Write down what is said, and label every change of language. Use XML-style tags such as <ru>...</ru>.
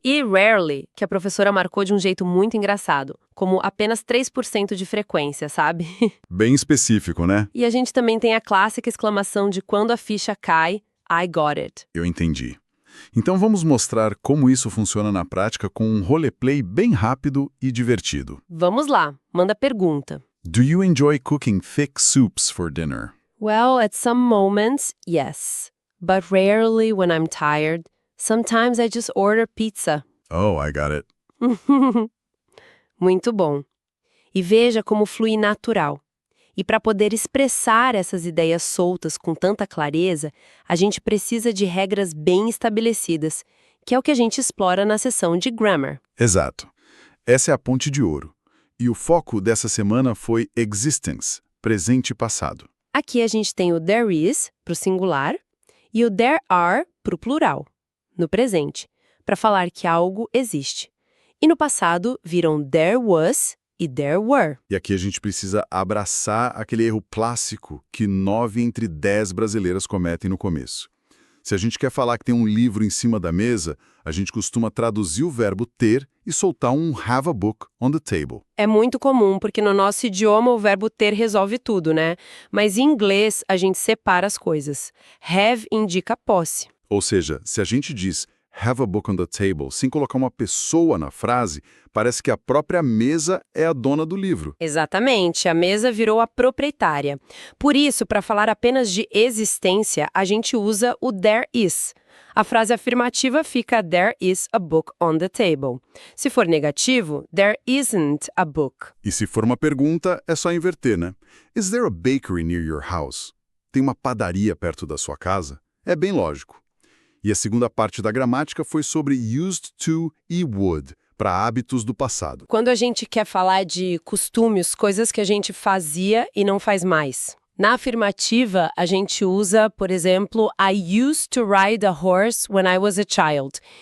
<pt>E rarely, que a professora marcou de um jeito muito engraçado, como apenas 3% de frequência, sabe? Bem específico, né? E a gente também tem a clássica exclamação de quando a ficha cai,</pt> <en>I got it.</en> <pt>Eu entendi. Então vamos mostrar como isso funciona na prática com um roleplay bem rápido e divertido. Vamos lá, manda pergunta.</pt> <en>Do you enjoy cooking thick soups for dinner? Well, at some moments, yes. But rarely when I'm tired. Sometimes I just order pizza. Oh, I got it.</en> <pt>Muito bom. E veja como flui natural. E para poder expressar essas ideias soltas com tanta clareza, a gente precisa de regras bem estabelecidas, que é o que a gente explora na seção de Grammar. Exato. Essa é a ponte de ouro. E o foco dessa semana foi existence, presente e passado. Aqui a gente tem o there is, para o singular, e o there are, para o plural, no presente, para falar que algo existe. E no passado viram there was e there were. E aqui a gente precisa abraçar aquele erro clássico que 9 entre 10 brasileiras cometem no começo. Se a gente quer falar que tem um livro em cima da mesa, a gente costuma traduzir o verbo ter e soltar um</pt> <en>have a book on the table.</en> <pt>É muito comum, porque no nosso idioma o verbo ter resolve tudo, né? Mas em inglês a gente separa as coisas. Have indica posse. Ou seja, se a gente diz</pt> <en>have a book on the table</en> <pt>sem colocar uma pessoa na frase, parece que a própria mesa é a dona do livro. Exatamente, a mesa virou a proprietária. Por isso, para falar apenas de existência, a gente usa o there is. A frase afirmativa fica</pt> <en>there is a book on the table.</en> <pt>Se for negativo,</pt> <en>there isn't a book.</en> <pt>E se for uma pergunta, é só inverter, né?</pt> <en>Is there a bakery near your house?</en> <pt>Tem uma padaria perto da sua casa? É bem lógico. E a segunda parte da gramática foi sobre used to e would, para hábitos do passado. Quando a gente quer falar de costumes, coisas que a gente fazia e não faz mais. Na afirmativa, a gente usa, por exemplo,</pt> <en>I used to ride a horse when I was a child.</en>